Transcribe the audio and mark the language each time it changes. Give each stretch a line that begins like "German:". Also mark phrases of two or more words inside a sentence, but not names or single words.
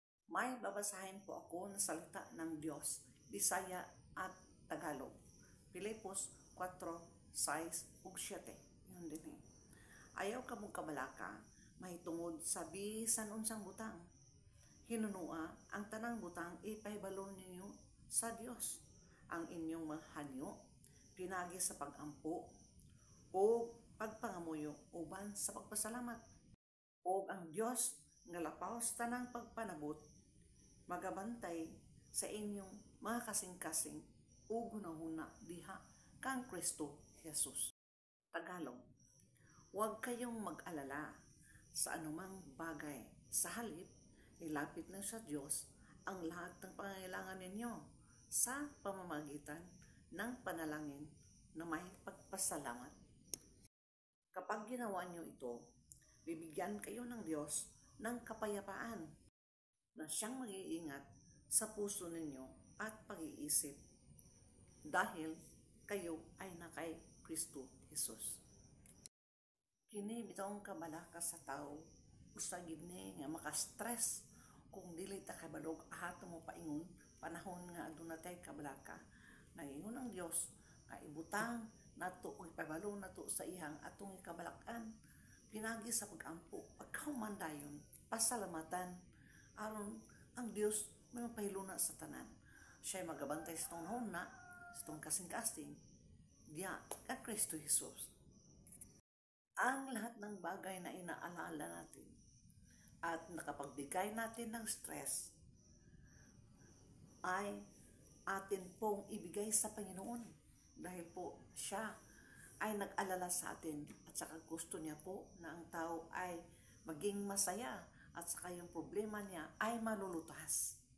Filipino: May babasahin po ako na salita ng Diyos, Bisaya at Tagalog. Filipos 4:6 ug 7. Yun din eh.
Cebuano: Ayaw ka mong kabalaka, mahitungod sa bisan unsang butang. Hinunua ang tanang butang ipahibalo ninyo sa Dios. Ang inyong mahanyo, pinagi sa pagampo o pagpangamuyo uban sa pagpasalamat. O ang Dios nga lapaw sa tanang pagpanabot, magabantay sa inyong mga kasing-kasing o gunahuna diha kang Kristo Jesus.
Filipino: Tagalog. Huwag kayong mag-alala sa anumang bagay. Sa halip, ilapit na sa Diyos ang lahat ng pangangailangan ninyo sa pamamagitan ng panalangin na may pagpasalamat. Kapag ginawa niyo ito, bibigyan kayo ng Diyos ng kapayapaan na siyang mag-iingat sa puso ninyo at pag-iisip dahil kayo ay na kay Kristo Jesus.
Cebuano: Kini bitong kabalaka sa tao, usa gid ni nga maka-stress kung dili ta kabalog ato mo paingon panahon nga aduna tay kabalaka. Nagingon ang Dios nga ibutang nato o ipabalo nato sa ihang atong ikabalakan pinagi sa pagampo, pagkahumandayon, pasalamatan aron ang Dios may mapahiluna sa tanan. Siya magabantay sa tong na sa tong kasing-kasing diya kay Kristo Jesus.
Filipino: Ang lahat ng bagay na inaalala natin at nakapagbigay natin ng stress ay atin pong ibigay sa Panginoon dahil po siya ay nag-alala sa atin at saka gusto niya po na ang tao ay maging masaya at saka yung problema niya ay malulutas.